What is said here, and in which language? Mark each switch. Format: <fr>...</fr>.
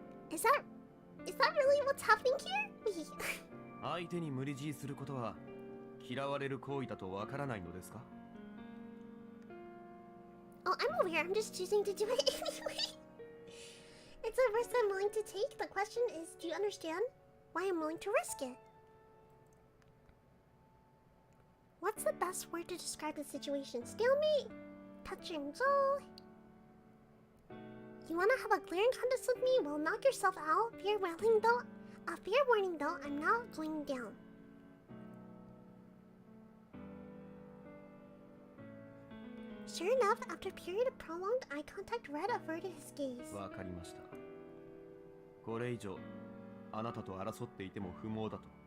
<en>Is that really what's happening here? Wait.</en> <ja>相手に無理強いすることは嫌われる行為だとわからないのですか？</ja> <en>Oh, I'm aware. I'm just choosing to do it anyway. It's a risk I'm willing to take. The question is, do you understand why I'm willing to risk it? What's the best word to describe the situation? Stalemate? Touching Joe? You wanna have a glaring contest with me? Well, knock yourself out. Fair warning though, I'm not going down. Sure enough, after a period of prolonged eye contact, Red averted his gaze.</en> <ja>わかりました。これ以上あなたと争っていても不毛だと。</ja>